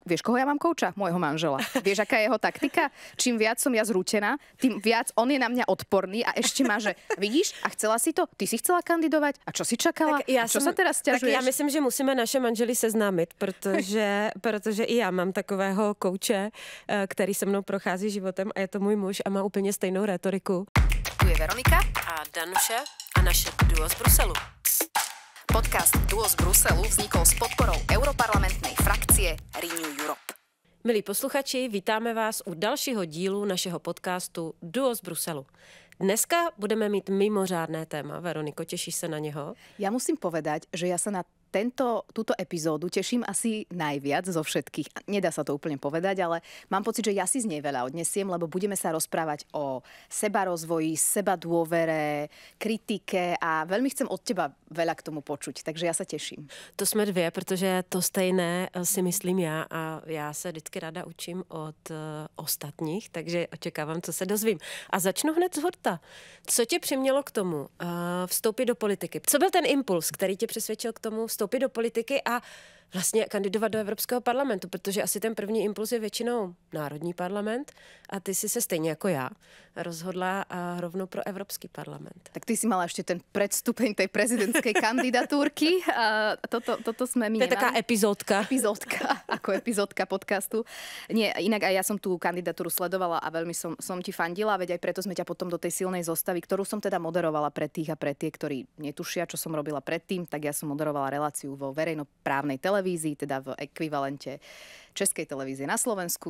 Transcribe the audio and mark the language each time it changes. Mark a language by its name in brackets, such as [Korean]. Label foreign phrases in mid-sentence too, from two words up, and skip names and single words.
[Slovak] Vieš, koho ja mám kouča? Môjho manžela. Vieš, aká je jeho taktika? Čím viac som ja zrútená, tým viac on je na mňa odporný a ešte má, že vidíš, a chcela si to? Ty si chcela kandidovať? A čo si čakala? A čo sa teraz sťažuješ? [Czech] Tak já myslím, že musíme naše manžely seznámit, protože i já mám takového kouče, který se mnou prochází životem a je to můj muž a má úplně stejnou retoriku. [Slovak] Tu je Veronika a Danuše a naše duo z Bruselu. Podcast Duo z Bruselu vznikol s podporou europarlamentnej frakcie Renew Europe. [Czech] Milí posluchači, vítáme vás u dalšího dílu našeho podcastu Duo z Bruselu. Dneska budeme mít mimořádné téma. Veroniko, těšíš se na něho? [Slovak] Ja musím povedať, že ja sa na túto epizódu teším asi najviac zo všetkých. Nedá sa to úplne povedať, ale mám pocit, že ja si z nej veľa odnesiem, lebo budeme sa rozprávať o sebarozvoji, sebadôvere, kritike a veľmi chcem od teba veľa k tomu počuť, takže ja sa teším. [Czech] To jsme dvě, protože to stejné si myslím já a já se vždycky ráda učím od ostatních, takže očekávám, co se dozvím. A začnu hned z hurta. Co tě přimělo k tomu vstoupit do politiky? Co byl ten impuls, který tě přesvědčil k tomu vstoupit do politiky a vlastně kandidovat do Evropského parlamentu, protože asi ten první impuls je většinou národní parlament a ty si se stejně jako já rozhodla a rovnou pro Evropský parlament. [Slovak] Tak ty si mala ešte ten predstupeň tej prezidentskej kandidatúrky. Toto sme my nemali. To je taká epizódka. Ako epizódka podcastu. Nie, inak aj ja som tú kandidatúru sledovala a veľmi som ti fandila, veď aj preto sme ťa potom do tej silnej zostavy, ktorú som teda moderovala pre tých a pre tie, ktorí netušia, čo som robila predtým, tak ja som moderovala reláciu vo verejnoprávnej televízii, teda v ekvivalente Českej televízie na Slovensku.